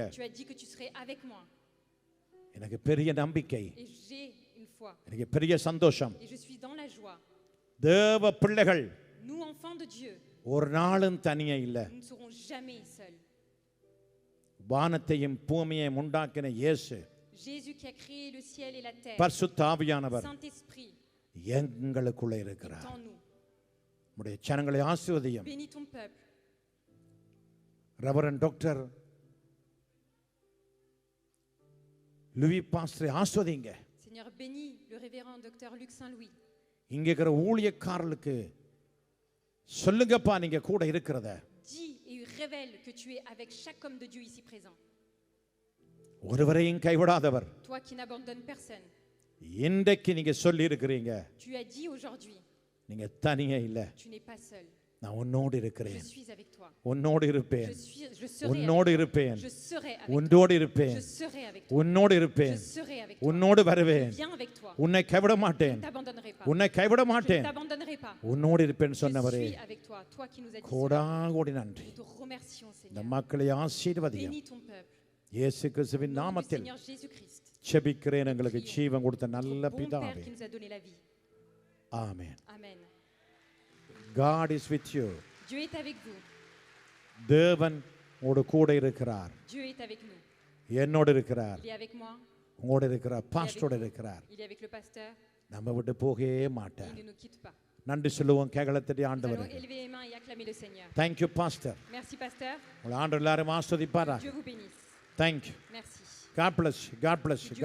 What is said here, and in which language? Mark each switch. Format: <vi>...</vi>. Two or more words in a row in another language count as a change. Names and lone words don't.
<fr>tu as dit que tu serais avec moi.</fr> <ta>எனக்கு பெரிய நம்பிக்கை,</ta> <fr>Et j'ai une foi.</fr> <ta>எனக்கு பெரிய சந்தோஷம்.</ta> <fr>Et je suis dans la joie.</fr> <ta>தேவ பிள்ளைகள்</ta> <fr>Nous, enfants de Dieu,</fr> <ta>ஒரு நாளும் தனியே இல்லை.</ta> <fr>nous ne serons jamais seuls.</fr> <ta>வானத்தையும் பூமியையும் உண்டாக்கின இயேசு,</ta> <fr>Jésus qui a créé le ciel et la terre,</fr> <ta>பரிசுத்த ஆவியானவர்</ta> <fr>Saint-Esprit,</fr> <ta>எங்களுக்குள்ளே இருக்கிறார்.</ta> <fr>est en nous.</fr> <ta>உம்முடைய ஜனங்களை ஆசீர்வதியும்.</ta> <fr>Bénis ton peuple.</fr> <en>reverend doctor</en> <ta>லூயி பாஸ்டரை ஆசீர்வதிங்க.</ta> <fr>Seigneur, bénis le révérend docteur Luc Saint-Louis.</fr> <ta>இங்க இருக்கிற ஊழியக்காரர்களுக்கு சொல்லுங்கப்பா நீங்க கூட இருக்கிறத.</ta> <fr>Dis et révèle que tu es avec chaque homme de Dieu ici présent.</fr> <ta>ஒருவரையும் கைவிடாதவர்.</ta> <fr>Toi qui n'abandonnes personne.</fr> <ta>இன்றைக்கு நீங்க சொல்லி இருக்கிறீங்க,</ta> <fr>Tu as dit aujourd'hui,</fr> <ta>நீங்க தனியே இல்லை,</ta> <fr>tu n'es pas seul.</fr> <ta>நான் உன்னோடு</ta> <fr>Je</fr> <ta>இருக்கிறேன்,</ta> <fr>suis avec toi.</fr> <ta>உன்னோடு இருப்பேன்,</ta> <fr>Je serai</fr> <ta>உன்னோடு</ta> <fr>avec</fr> <ta>இருப்பேன்,</ta> <fr>toi. Je serai avec toi.</fr> <ta>உன்னோடு இருப்பேன்,</ta> <fr>Je serai avec toi.</fr> <ta>உன்னோடு</ta> <fr>Je</fr> <ta>இருப்பேன்,</ta> <fr>serai avec toi.</fr> <ta>உன்னோடு வருவேன்,</ta> <fr>Viens avec toi.</fr> <ta>உன்னை கைவிட</ta> <fr>Je</fr> <ta>மாட்டேன்,</ta> <fr>ne t'abandonnerai pas.</fr> <ta>உன்னை கைவிட</ta> <fr>Je ne</fr> <ta>மாட்டேன்,</ta> <fr>t'abandonnerai pas.</fr> <ta>உன்னோடு இருப்பேன்</ta> <fr>Je</fr> <ta>சொன்னவரே,</ta> <fr>suis avec toi. Toi qui nous as dit cela.</fr> <ta>கோடாகோடி நன்றி.</ta> <fr>Nous te remercions,</fr> <ta>இந்த</ta> <fr>Seigneur.</fr> <ta>மக்களை ஆசீர்வதியும்.</ta> <fr>Bénis ton peuple.</fr> <ta>இயேசு கிறிஸ்துவின்</ta> <fr>Au nom du</fr> <ta>நாமத்தில்</ta> <fr>Seigneur Jésus-Christ.</fr> <ta>செபிக்கிறேன் எங்களுக்கு ஜீவன் கொடுத்த நல்ல</ta> <fr>Bon Père</fr> <ta>பிதாவே.</ta> <fr>qui nous a donné la vie.</fr> <ta>ஆமென்.</ta> <fr>Amen.</fr> <en>God is with you.</en> <fr>Dieu est avec vous.</fr> <ta>தேவன் உங்களோடு கூட இருக்கிறார்,</ta> <fr>Dieu est avec nous.</fr> <ta>என்னோடு இருக்கிறார்,</ta> <fr>Il est avec moi.</fr> <ta>உங்களோடு இருக்கிறார், பாஸ்டரோடு இருக்கிறார்.</ta> <fr>Il est avec le pasteur.</fr> <ta>நம்ம விட்டு போகவே</ta> <fr>Il</fr> <ta>மாட்டார்.</ta> <fr>ne nous quitte pas.</fr> <ta>நன்றி சொல்லுவோம் கேகலத்தடி</ta> <fr>Nous allons</fr> <ta>ஆண்டவருக்கு.</ta> <fr>élever les mains et acclamer le Seigneur.</fr> <en>thank you pastor.</en> <fr>Merci, pasteur.</fr> <ta>உங்களை ஆண்டு எல்லாரும் ஆஸ்வதிப்பாரா.</ta> <fr>Dieu vous bénisse.</fr> <en>thank you.</en> <fr>Merci.</fr> <en>God bless you. God bless you. God</en>